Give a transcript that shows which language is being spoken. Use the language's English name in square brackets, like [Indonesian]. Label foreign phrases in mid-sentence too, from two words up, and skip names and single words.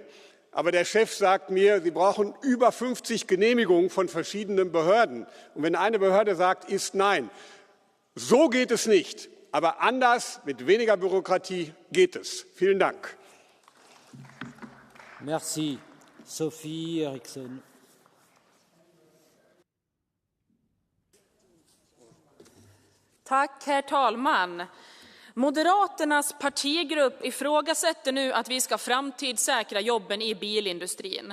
[German] Aber der Chef sagt mir, sie brauchen über 50 Genehmigungen von verschiedenen Behörden. Und wenn eine Behörde sagt, ist nein. So geht es nicht. Aber anders, mit weniger Bürokratie geht es. Vielen Dank. [French] Merci. Sophie Eriksson. [Swedish] Tack, herr talman. Moderaternas partigrupp ifrågasätter nu att vi ska framtidssäkra jobben i bilindustrin.